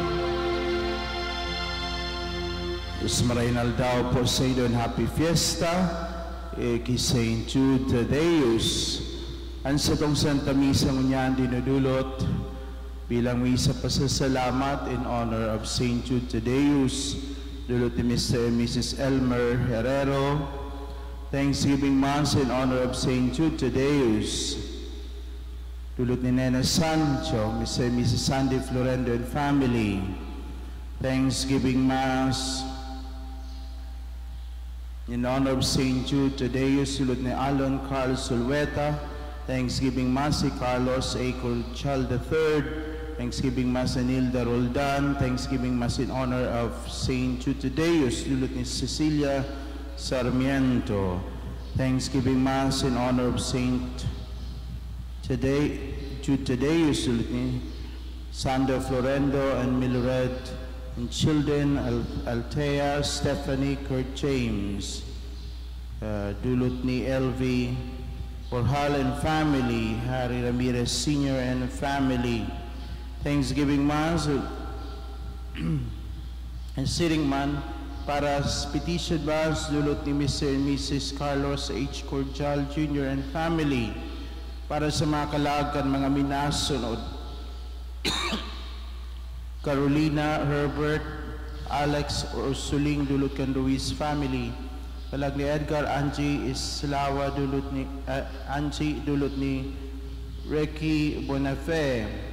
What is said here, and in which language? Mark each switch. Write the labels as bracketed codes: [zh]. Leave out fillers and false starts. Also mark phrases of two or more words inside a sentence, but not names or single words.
[bik] Os Marinaldao Poseidon, happy fiesta, kay Saint Jude Tadeus. Ang sa tong Santa Misa ngunyan dinudulot bilang misa pasasalamat [en] in honor of [bik] Saint Jude Tadeus, dulot ni Mr. [en] and Mrs. Elmer Herrero. Thanksgiving Mass in honor of Saint Jude Tadeus, [bik] dulot ni [en] Nena Sancho, Mr. and Mrs. Sandy Florendo and family. Thanksgiving Mass in honor of Saint Jude Tadeus, [bik] dulot ni [en] Alon Carl Sulweta. Thanksgiving Mass si Carlos A. Colchal III. Thanksgiving Mass ni Nilda Roldan. Thanksgiving Mass in honor of Saint Jude Tadeus, [bik] dulot ni [en] Cecilia Sarmiento. Thanksgiving Mass in honor of Saint Jude Tadeus, [bik] dulot ni [en] Sandra Florendo and Milred, and children Althea, Stephanie, Kurt James, [bik] dulot ni LV, Porhal [en] and family, [bik] Harry Ramirez Sr. [en] and family. Thanksgiving Mass and sitting [bik] man para [en] petition Mass, [bik] dulot ni [en] Mr. and Mrs. Carlos H. Cordial Jr. and family. [bik] Para sa mga kalagan, mga minasunod, Carolina, Herbert, Alex, Ursuling, dulot kan Luis family. Kalag ni Edgar, Angie, Islawa, dulot ni Angie, dulot ni Ricky Bonafé.